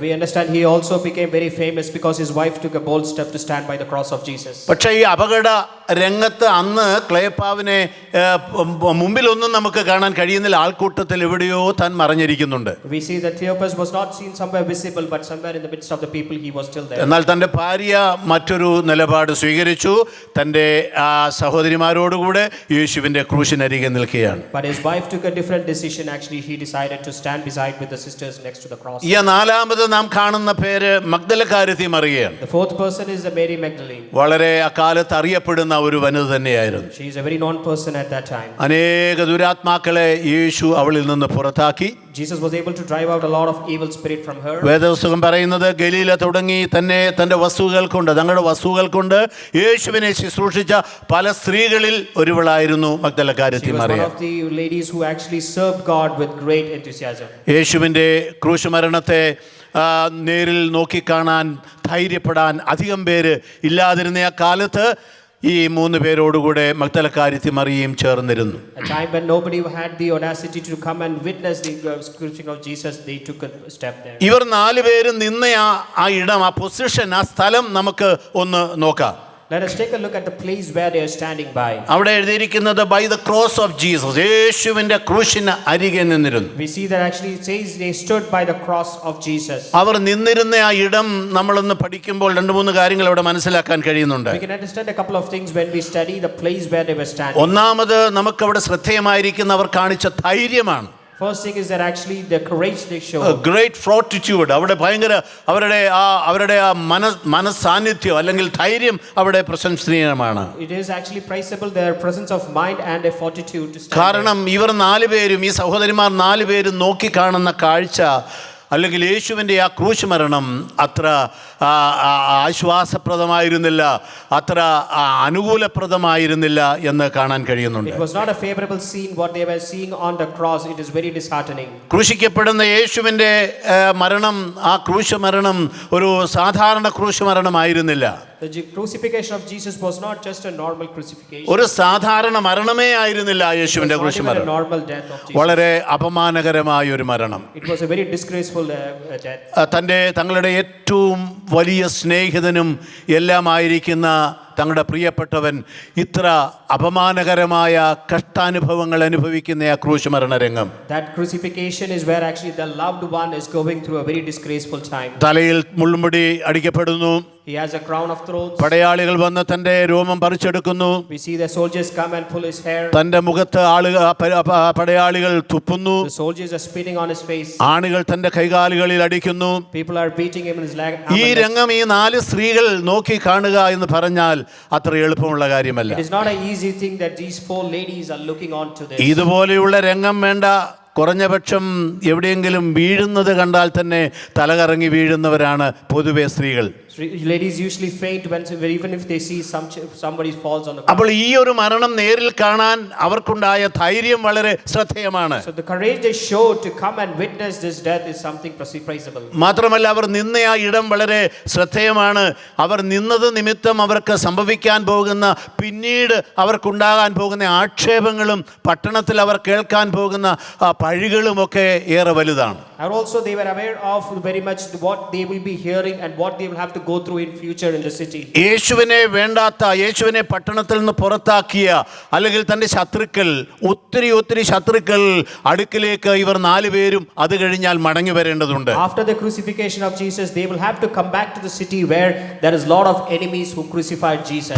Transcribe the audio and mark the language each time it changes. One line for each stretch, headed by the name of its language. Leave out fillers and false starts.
English: We understand he also became very famous because his wife took a bold step to stand by the cross of Jesus.
Malayalam: പക്ഷേ ഈ അപകട രംഗത്ത് അന്ന് ക്ലെയോപ്പാവിനെ മുമ്പിലൊന്നും നമുക്ക് കാണാൻ കഴിയുന്നില്ല. ആൾക്കൂട്ടത്തിൽ എവിടെയോ താൻ മറഞ്ഞിരിക്കുന്നുണ്ട്.
English: We see that Cleopas was not seen somewhere visible, but somewhere in the midst of the people he was still there.
Malayalam: എന്നാൽ തൻ്റെ ഭാര്യ മറ്റൊരു നിലപാട് സ്വീകരിച്ചു. തൻ്റെ സഹോദരിമാരോടുകൂടെ യേശുവിൻ്റെ ക്രൂശിനരികെ നിൽക്കുകയാണ്.
English: But his wife took a different decision. Actually, he decided to stand beside with the sisters next to the cross.
Malayalam: ഈ നാലാമത് നാം കാണുന്ന പേര് മഗ്ദലക്കാരത്തി മറിയയാണ്.
English: The fourth person is the Mary Magdalene.
Malayalam: വളരെ അക്കാലത്ത് അറിയപ്പെടുന്ന ഒരു വനിത തന്നെയായിരുന്നു.
English: She is a very known person at that time.
Malayalam: അനേക ദുരാത്മാക്കളെ യേശു അവളിൽ നിന്ന് പുറത്താക്കി.
English: Jesus was able to drive out a lot of evil spirit from her.
Malayalam: വേദപുസ്തകം പറയുന്നത് ഗലീല തുടങ്ങി തൻ്റെ തങ്ങളുടെ വസ്തുക്കൾ കൊണ്ട് യേശുവിനെ ശുശ്രൂഷിച്ച പല സ്ത്രീകളിൽ ഒരുവളായിരുന്നു മഗ്ദലക്കാരത്തി
English: She was
Malayalam: Mariya.
English: one of the ladies who actually served God with great enthusiasm.
Malayalam: യേശുവിൻ്റെ ക്രൂശുമരണത്തെ നേരിൽ നോക്കിക്കാണാൻ ധൈര്യപ്പെടാൻ അധികം പേര് ഇല്ലാതിരുന്ന ആ കാലത്ത് ഈ മൂന്ന് പേരോടുകൂടെ മഗ്ദലക്കാരത്തി മറിയയും ചേർന്നിരുന്നു.
English: A time when nobody had the audacity to come and witness the crucifixion of Jesus, they took a step there.
Malayalam: ഇവർ നാലുപേരും നിന്ന ആ ഇടം, ആ പൊസിഷൻ, ആ സ്ഥലം നമുക്ക് ഒന്ന് നോക്കാം.
English: Let us take a look at the place where they are standing by.
Malayalam: അവിടെ എഴുതിയിരിക്കുന്നത്
English: by the cross of Jesus,
Malayalam: യേശുവിൻ്റെ ക്രൂശിന് അരികെ നിന്നിരുന്നു.
English: We see that actually it says they stood by the cross of Jesus.
Malayalam: അവർ നിന്നിരുന്ന ആ ഇടം നമ്മളൊന്ന് പഠിക്കുമ്പോൾ 2-3 കാര്യങ്ങൾ അവിടെ മനസ്സിലാക്കാൻ കഴിയുന്നുണ്ട്.
English: We can understand a couple of things when we study the place where they were standing.
Malayalam: ഒന്നാമത് നമുക്കവിടെ ശ്രദ്ധേയമായിരിക്കുന്ന അവർ കാണിച്ച ധൈര്യമാണ്.
English: First thing is that actually the courage they show. Great fortitude,
Malayalam: അവിടെ ഭയങ്കര അവരുടെ ആ മനസാന്നിധ്യം അല്ലെങ്കിൽ ധൈര്യം അവിടെ പ്രശംസനീയമാണ്.
English: It is actually praisable, their presence of mind and their fortitude to stand.
Malayalam: കാരണം ഇവർ 4 പേരും, ഈ സഹോദരിമാർ 4 പേരും നോക്കിക്കാണുന്ന കാഴ്ച അല്ലെങ്കിൽ യേശുവിൻ്റെ ആ ക്രൂശ് മരണം അത്ര ആശ്വാസപ്രദമായിരുന്നില്ല, അത്ര അനുകൂലപ്രദമായിരുന്നില്ല എന്ന് കാണാൻ കഴിയുന്നുണ്ട്.
English: It was not a favorable scene what they were seeing on the cross. It is very disheartening.
Malayalam: ക്രൂശിക്കപ്പെടുന്ന യേശുവിൻ്റെ മരണം, ആ ക്രൂശ് മരണം ഒരു സാധാരണ ക്രൂശ് മരണമായിരുന്നില്ല.
English: The crucifixion of Jesus was not just a normal crucifixion.
Malayalam: ഒരു സാധാരണ മരണമേ ആയിരുന്നില്ല യേശുവിൻ്റെ ക്രൂശ് മരണം.
English: Normal death of Jesus.
Malayalam: വളരെ അപമാനകരമായ ഒരു മരണം.
English: It was a very disgraceful death.
Malayalam: തങ്ങളുടെ ഏറ്റവും വലിയ സ്നേഹിതനും എല്ലാമായിരിക്കുന്ന തങ്ങളുടെ പ്രിയപ്പെട്ടവൻ ഇത്ര അപമാനകരമായ കഷ്ടാനുഭവങ്ങൾ അനുഭവിക്കുന്ന ആ ക്രൂശ് മരണരംഗം.
English: That crucifixion is where actually the loved one is going through a very disgraceful time.
Malayalam: തലയിൽ മുൾമുടി അടിക്കപ്പെടുന്നു.
English: He has a crown of thorns.
Malayalam: പടയാളികൾ വന്ന് തന്റെ രോമം പറിച്ചെടുക്കുന്നു.
English: We see the soldiers come and pull his hair.
Malayalam: തന്റെ മുഖത്ത് പടയാളികൾ തുപ്പുന്നു.
English: The soldiers are spitting on his face.
Malayalam: ആണികൾ തന്റെ കൈകാലുകളിൽ അടിക്കുന്നു.
English: People are beating him in his leg.
Malayalam: ഈ രംഗം ഈ 4 സ്ത്രീകൾ നോക്കി കാണുക എന്ന് പറഞ്ഞാൽ അത്ര എളുപ്പമുള്ള കാര്യമല്ല.
English: It is not an easy thing that these 4 ladies are looking on to this.
Malayalam: ഇതുപോലെയുള്ള രംഗം വേണ്ട. കുറഞ്ഞപക്ഷം എവിടെയെങ്കിലും വീഴുന്നത് കണ്ടാൽ തന്നെ തലകറങ്ങി വീഴുന്നവരാണ് പൊതുവെ സ്ത്രീകൾ.
English: Ladies usually faint even if they see somebody falls on the ground.
Malayalam: അപ്പോൾ ഈ ഒരു മരണം നേരിൽ കാണാൻ അവർക്കുണ്ടായ ധൈര്യം വളരെ ശ്രദ്ധേയമാണ്.
English: So the courage they showed to come and witness this death is something praisable.
Malayalam: മാത്രമല്ല അവർ നിന്ന ആ ഇടം വളരെ ശ്രദ്ധേയമാണ്. അവർ നിന്നത് നിമിത്തം അവർക്ക് സംഭവിക്കാൻ പോകുന്ന, പിന്നീട് അവർക്കുണ്ടാകാൻ പോകുന്ന ആക്ഷേപങ്ങളും പട്ടണത്തിൽ അവർ കേൾക്കാൻ പോകുന്ന പഴികളുമൊക്കെ ഏറെ വലുതാണ്.
English: And also they were aware of very much what they will be hearing and what they will have to go through in future in the city.
Malayalam: യേശുവിനെ വേണ്ടാത്ത, യേശുവിനെ പട്ടണത്തിൽ നിന്ന് പുറത്താക്കിയ അല്ലെങ്കിൽ തൻ്റെ ശത്രുക്കൾ, ഒത്തിരി ശത്രുക്കൾ അടുക്കിലേക്ക് ഇവർ 4 പേരും അത് കഴിഞ്ഞാൽ മടങ്ങി വരേണ്ടതുണ്ട്.
English: After the crucifixion of Jesus, they will have to come back to the city where there is lot of enemies who crucified Jesus.